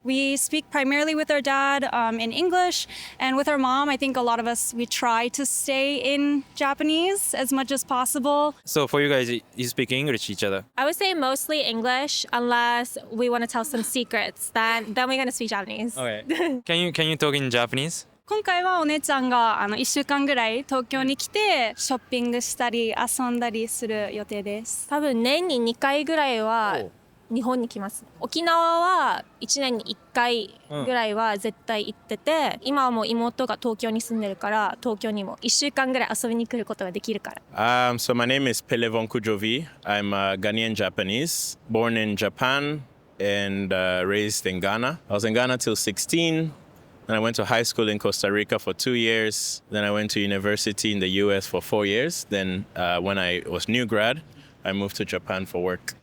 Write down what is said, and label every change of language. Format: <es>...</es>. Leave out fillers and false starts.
<en>We speak primarily with our dad in English, and with our mom, I think a lot of us, we try to stay in Japanese as much as possible. So for you guys, you speak English to each other? I would say mostly English, unless we want to tell some secrets. Then we're gonna speak Japanese. Okay. Can you talk in Japanese?</en> <ja>今回はお姉ちゃんが1週間ぐらい東京に来てショッピングしたり遊んだりする予定です。多分年に2回ぐらいは日本に来ます。沖縄は1年に1回ぐらいは絶対行ってて、今はもう妹が東京に住んでるから東京にも1週間ぐらい遊びに来ることができるから。</ja> <en>So my name is Pelevon Kujovi. I'm Ghanaian Japanese, born in Japan and raised in Ghana. I was in Ghana till 16. Then I went to high school in Costa Rica for 2 years. Then I went to university in the US for 4 years. Then when I was new grad, I moved to Japan for work.</en>